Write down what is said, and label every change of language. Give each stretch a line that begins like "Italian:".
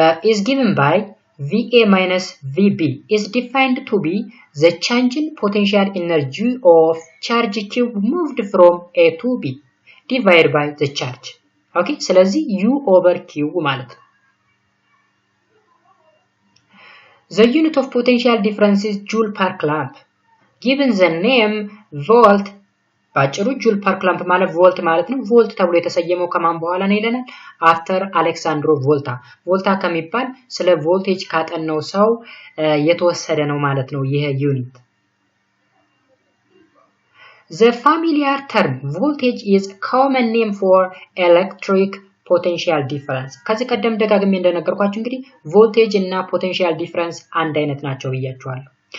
English: is given by VA minus VB is defined to be the change in potential energy of charge Q moved from A to B divided by the charge okay
Amharic: ስለዚህ U over Q ማለት ነው
English: The unit of potential difference is joule per clamp. Given the name volt,
Amharic: ባጭሩ joule per clamp ማለት volt ማለት ነው። volt ተብሎ የተሰየመው ከማን በኋላ ነው ይለናል?
English: After Alexandro Volta.
Amharic: Volta ከሚባል ስለ voltage ካጠናው ሰው የተወሰደ ነው ማለት ነው ይሄ ዩኒት።
English: The familiar term voltage is a common name for electric potential difference
Amharic: ከዚህ ቀደም ደጋግሜ እንደነገርኳችሁ እንግዲህ voltage እና potential difference አንድ አይነት ናቸው ብያችኋለሁ